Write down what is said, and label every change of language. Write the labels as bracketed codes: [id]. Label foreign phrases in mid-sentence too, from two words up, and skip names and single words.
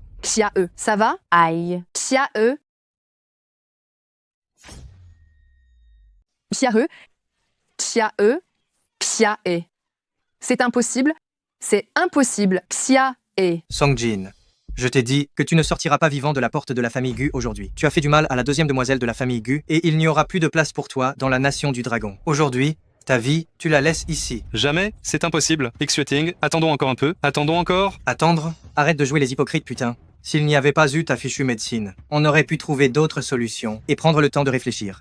[fr] Xia-E, ça va? Aïe. Xia-E. Xia-E. Xia-E. Xia-E. C'est impossible. C'est impossible. Xia-E. Songjin, je t'ai dit que tu ne sortiras pas vivant de la porte de la famille Gu aujourd'hui. Tu as fait du mal à la deuxième demoiselle de la famille Gu et il n'y aura plus de place pour toi dans la nation du dragon. Aujourd'hui, ta vie, tu la laisses ici. Jamais, c'est impossible. Xue-Ting, attendons encore un peu. Attendons encore. Attendre? Arrête de jouer les hypocrites, putain. S'il n'y avait pas eu ta fichue médecine, on aurait pu trouver d'autres solutions et prendre le temps de réfléchir.